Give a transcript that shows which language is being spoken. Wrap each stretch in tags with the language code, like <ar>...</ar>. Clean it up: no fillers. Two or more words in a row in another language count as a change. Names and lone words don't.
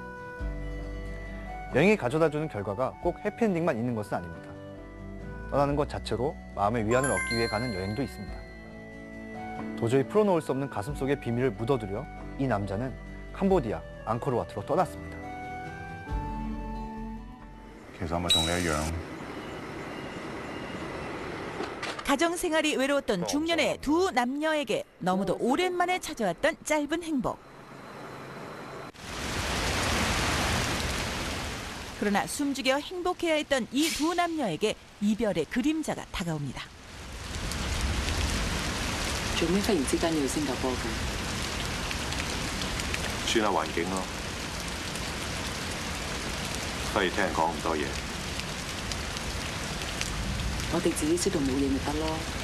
<ko>여행이 가져다주는 결과가 꼭 해피엔딩만 있는 것은 아닙니다. 떠나는 것 자체로 마음의 위안을 얻기 위해 가는 여행도 있습니다. 도저히 풀어놓을 수 없는 가슴속의 비밀을 묻어두려 이 남자는 캄보디아 앙코르와트로 떠났습니다.</ko> <yue>其實我咪同你一樣。</yue> <ko>가정생활이 외로웠던 중년의 두 남녀에게 너무도 오랜만에 찾아왔던 짧은 행복. 그러나 숨죽여 행복해야 했던 이 두 남녀에게 이별의 그림자가 다가옵니다.</ko> <yue>做咩忽然之間要去新加坡嘅？轉下環境咯，不如聽人講咁多嘢。我哋自己知道冇嘢咪得咯。</yue>